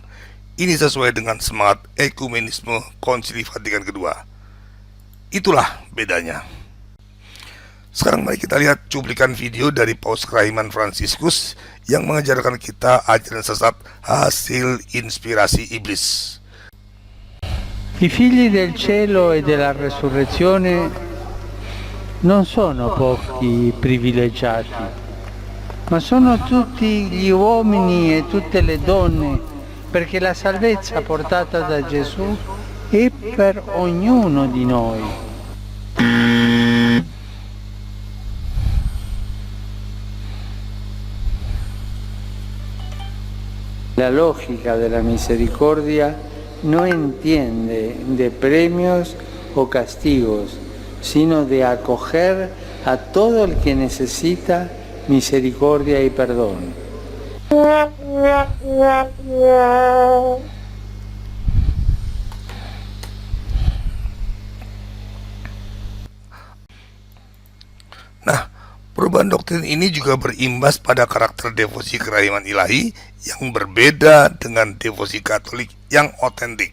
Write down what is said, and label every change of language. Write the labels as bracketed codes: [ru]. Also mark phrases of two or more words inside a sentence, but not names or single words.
[id] Ini sesuai dengan semangat ekumenisme Konsili Vatikan kedua. Itulah bedanya. Sekarang mari kita lihat cuplikan video dari Paus Kerahiman Fransiskus yang mengajarkan kita ajaran sesat hasil inspirasi iblis. [it] I figli del cielo e della resurrezione non sono pochi privilegiati, ma sono tutti gli uomini e tutte le donne, perché la salvezza portata da Gesù è per ognuno di noi. [es] La lógica della misericordia no entiende de premios o castigos, sino de acoger a todo el que necesita misericordia y perdón. [id] Nah, perubahan doktrin ini juga berimbas pada karakter devosi kerahiman ilahi yang berbeda dengan devosi Katolik yang otentik.